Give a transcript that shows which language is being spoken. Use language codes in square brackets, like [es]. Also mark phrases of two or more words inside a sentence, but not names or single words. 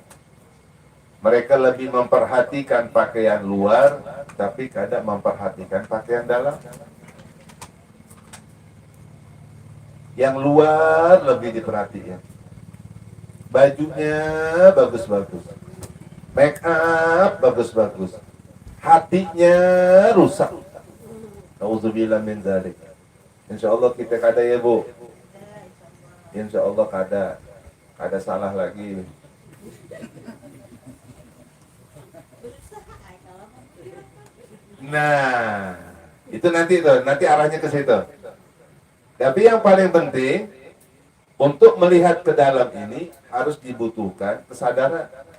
[id] Mereka lebih memperhatikan pakaian luar, tapi kadang memperhatikan pakaian dalam. Yang luar lebih diperhatiin. Bajunya bagus-bagus. Make up bagus-bagus. Hatinya rusak. [ar] نعوذ بالله من ذلك. [id] Insyaallah kita kada ya, Bu. Insyaallah kada. Kada salah lagi. Nah, itu nanti arahnya ke situ. Tapi yang paling penting untuk melihat ke dalam ini harus dibutuhkan kesadaran.